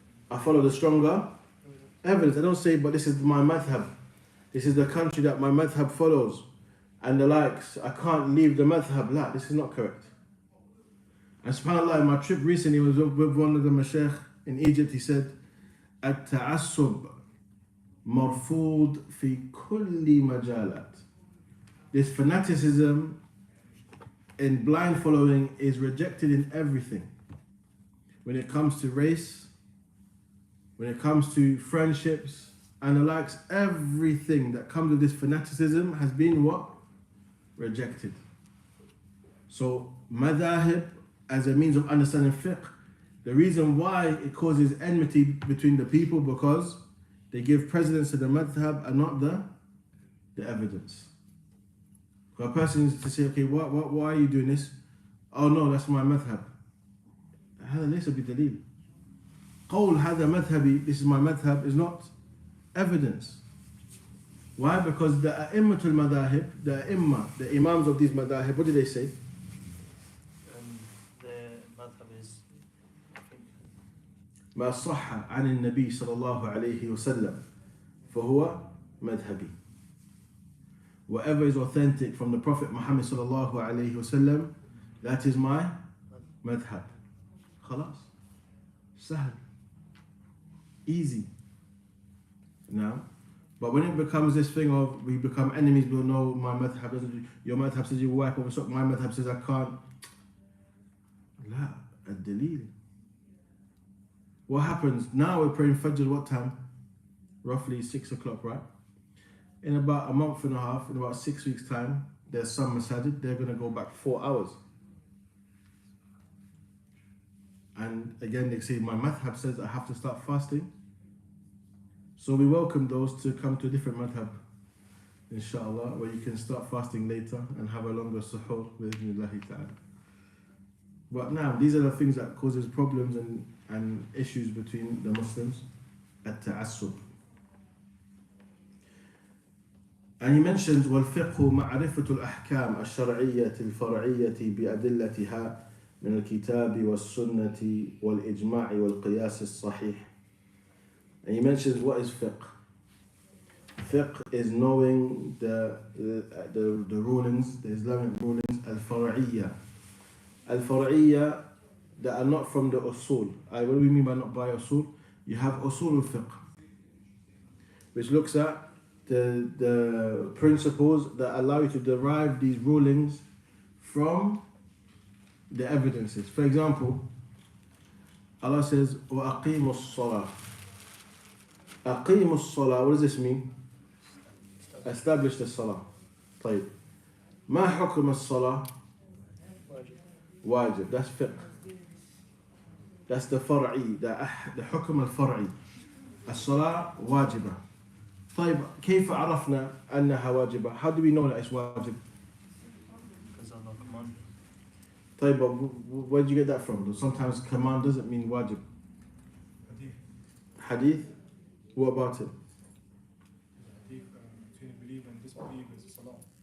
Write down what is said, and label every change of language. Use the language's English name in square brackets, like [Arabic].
[English] I follow the stronger evidence. I don't say, but this is my madhab. This is the country that my madhab follows. And the likes. I can't leave the madhab. La, this is not correct. And subhanAllah, my trip recently was with one of the mashaykh in Egypt. He said, [Arabic] التعصب مرفوض في كل مجالات. [English] This fanaticism in blind following is rejected in everything. When it comes to race, when it comes to friendships and the likes, everything that comes with this fanaticism has been what? Rejected. So madhahib as a means of understanding fiqh, the reason why it causes enmity between the people, because they give precedence to the madhab and not the evidence. A person is to say, okay, why are you doing this? Oh no, that's my madhab. [Arabic] هذا ليس بدليل. قول هذا مذهبي, [English] this is my madhab, is not evidence. Why? Because the a'immatul madahib, the imams of these madahib, what do they say? The madhab is [Arabic] ما صح عن النبي صلى الله عليه وسلم فهو مذهبي. [English] Whatever is authentic from the Prophet Muhammad [Arabic] صلى الله عليه وسلم, [English] that is my madhab. [Arabic] خلاص. سهل. [English] Easy. Now, but when it becomes this thing of we become enemies, we'll know my madhab doesn't, your madhab says you wipe over sock, my madhab says I can't. La, ad-dalil. What happens? Now we're praying Fajr what time? Roughly 6 o'clock, right? In about a month and a half, in about 6 weeks' time, there's some masajid, they're going to go back 4 hours. And again, they say, my madhab says I have to start fasting. So we welcome those to come to a different madhab, inshallah, where you can start fasting later and have a longer suhoor with Allahi ta'ala. But now, these are the things that causes problems and issues between the Muslims, at-ta'assub. And he mentions, [Arabic] وَالْفِقْهُ مَعْرِفَةُ الْأَحْكَامِ الشَّرْعِيَّةِ الْفَرْعِيَّةِ بِأَدِلَّتِهَا من الكتاب والسنة والإجماع والقياس الصحيح. [English] And he mentions what is fiqh. Fiqh is knowing the rulings, the Islamic rulings, al-far'iyya. Al-far'iyya that are not from the usul. What do we mean by not by usul? You have usul al-fiqh, which looks at the principles that allow you to derive these rulings from the evidences. For example, Allah says, [Arabic] وَأَقِيمُوا الصَّلَاةِ. أَقِيمُوا الصَّلَاةِ, [English] what does this mean? Establish the salah. طيب. [Arabic] ما حكم الصلاة? Wajib. [English] That's fiqh. [Arabic] That's the far'i, the hukm al-far'i. الصلاة واجبة. طيب كيف عرفنا أنها واجبة? [English] How do we know that it's واجب? Because Allah commanded. طيب, but where do you get that from? Sometimes command doesn't mean wajib. Hadith? What about it? Hadith between a believer and disbeliever is salah.